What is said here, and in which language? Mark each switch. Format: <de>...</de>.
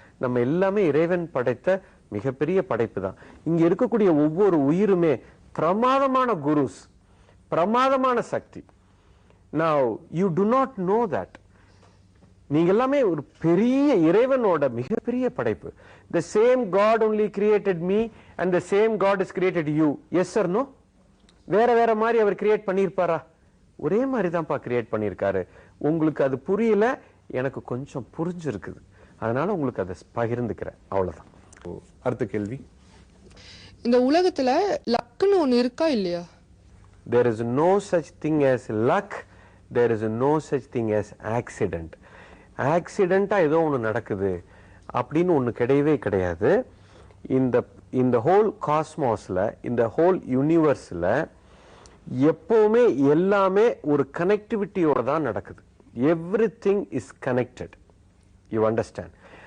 <ta>நம்ம எல்லாமே இறைவன் படைத்த மிகப்பெரிய படைப்பு தான். இங்க இருக்கக்கூடிய ஒவ்வொரு உயிருமே பிரமாதமான குருஸ், பிரமாதமான சக்தி.</ta> <en>Now you do not know that.</en> <ta>நீங்க எல்லாமே ஒரு பெரிய இறைவனோட மிகப்பெரிய படைப்பு.</ta> <en>The same God only created me and the same God has created you. Yes or no?</en> <ta>வேற வேற மாதிரி அவர் கிரியேட் பண்ணியிருப்பாரா? ஒரே மாதிரி தான்ப்பா கிரியேட் பண்ணியிருக்காரு. உங்களுக்கு அது புரியல, எனக்கு கொஞ்சம் புரிஞ்சிருக்குது, அதனால உங்களுக்கு அதை பகிர்ந்துக்கிறேன், அவ்வளவுதான். அடுத்த கேள்வி. இந்த உலகத்துல லக்குன்னு ஒண்ணு இருக்கா இல்லையா?</ta> <en>There is no such thing as luck. There is no such thing as accident.</en> <ta>ஆக்சிடென்ட்டா ஏதோ ஒன்று நடக்குது அப்படின்னு ஒன்று கிடையவே கிடையாது. இந்த ஹோல் காஸ்மாஸ்ல, இந்த ஹோல் யூனிவர்ஸ்ல எப்பவுமே எல்லாமே ஒரு கனெக்டிவிட்டியோட தான் நடக்குது.</ta> <en>Everything is connected. You understand?</en>